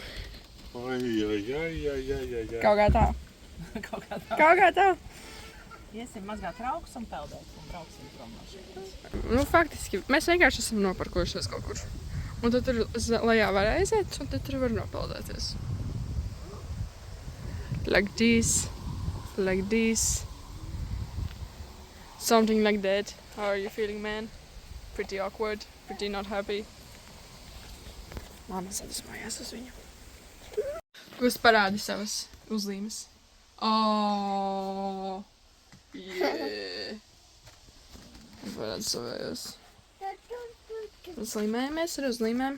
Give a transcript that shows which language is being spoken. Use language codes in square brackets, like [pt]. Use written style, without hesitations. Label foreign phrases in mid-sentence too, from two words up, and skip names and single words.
[lv] Ai. Kaut kā tā. Kaut kā tā. Kaut kā tā. Iesim mazgāt raugus un peldēt. Un brauksim prom no šeit. Nu, faktiski, mēs vienkārši esam noparkojušies kaut kur. Un tad tur lejā var aiziet, un tad tur var nopeldēties. [en] Like this. Like this. Something like that. How are you feeling, man? Pretty awkward. Pretty not happy. [lv] Māma sadusmojās uz viņu. Kurš parādi savas uzlīmes? [en] Oh, yeah. [lv] Parādi savējos. Uzlīmējamies ar uzlīmēm.